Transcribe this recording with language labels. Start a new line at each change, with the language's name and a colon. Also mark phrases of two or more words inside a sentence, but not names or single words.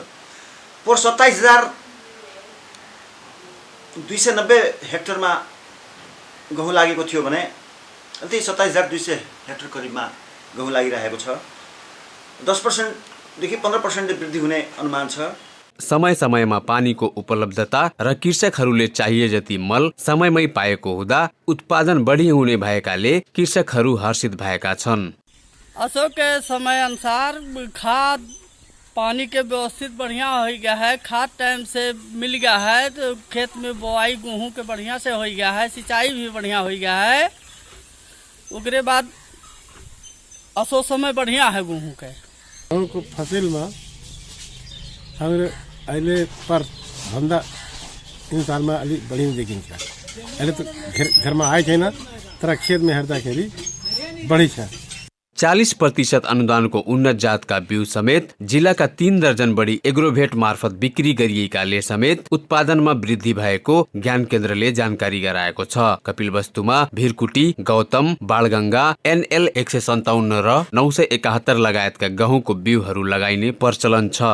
Nepali: पोहोर 27,290 हेक्टरमा गहुँ लागेको थियो भने त्यही 27,200 हेक्टर करिबमा गहुँ लागिरहेको छ। 10% देखि 15% वृद्धि हुने अनुमान छ। समय समयमा पानीको उपलब्धता र कृषकहरूले चाहिए जति मल समयमै पाएको हुँदा उत्पादन बढी हुने भएकाले कृषकहरू हर्षित भएका छन्।
Awadhi: असो के समय अनुसार खाद पानी के व्यवस्थित बढ़िया हो गया है, खाद टाइम से मिल गया है, तो खेत में बोआई गेहूँ के बढ़िया से हो गया है, सिंचाई भी बढ़िया हो गया है। उसके बाद असो समय बढ़िया है गेहूँ के। गेहूँ को फसल में हमारे
Nepali: अहिले पर भन्दा
Awadhi: इन साल में
Nepali: अलिक बढी देखिन्छ। अहिले
Awadhi: तो घर में आए
Nepali: छैन, तर
Awadhi: खेत में
Nepali: हेर्दाखेरि बढी छ। 40% अनुदानको उन्नत जातका बिउ समेत जिल्लाका 3 दर्जन बढी एग्रोभेट मार्फत बिक्री गरिएकाले समेत उत्पादनमा वृद्धि भएको ज्ञान केन्द्रले जानकारी गराएको छ। कपिलवस्तुमा भिरकुटी, गौतम, बालगंगा, NL 157 र 971 लगायतका गहुँको बिउहरू लगाइने प्रचलन छ।